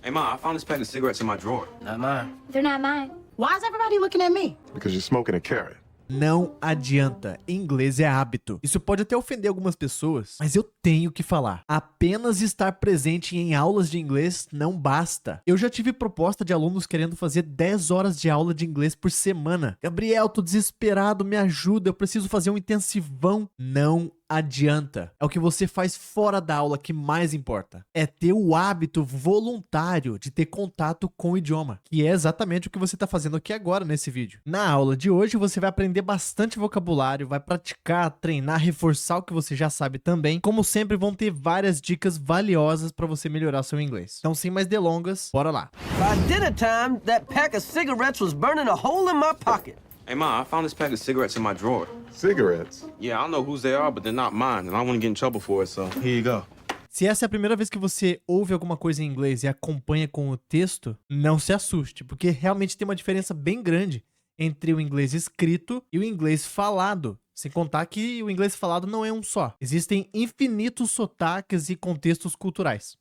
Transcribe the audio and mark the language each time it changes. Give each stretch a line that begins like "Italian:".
English: Hey, Ma, I found this pack of cigarettes in my drawer. Not mine. They're not mine. Why is everybody looking at me? Because you're smoking a carrot.
Portuguese: Não adianta, inglês é hábito. Isso pode até ofender algumas pessoas, mas eu tenho que falar. Apenas estar presente em aulas de inglês não basta. Eu já tive proposta de alunos querendo fazer 10 horas de aula de inglês por semana. Gabriel, tô desesperado, me ajuda, eu preciso fazer um intensivão. Não adianta. É o que você faz fora da aula que mais importa. É ter o hábito voluntário de ter contato com o idioma, que é exatamente o que você está fazendo aqui agora nesse vídeo. Na aula de hoje você vai aprender bastante vocabulário, vai praticar, treinar, reforçar o que você já sabe também. Como sempre, vão ter várias dicas valiosas para você melhorar seu inglês. Então, sem mais delongas, bora lá.
English: By dinner time, that pack of cigarettes was burning a hole in my pocket. Hey, Ma, I found this pack of cigarettes in my drawer. Cigarettes? Yeah, I don't know whose they are, but they're not mine, and I don't want to get in trouble for it, so here you go.
Portuguese: Se essa é a primeira vez que você ouve alguma coisa em inglês e acompanha com o texto, não se assuste, porque realmente tem uma diferença bem grande entre o inglês escrito e o inglês falado. Sem contar que o inglês falado não é um só. Existem infinitos sotaques e contextos culturais.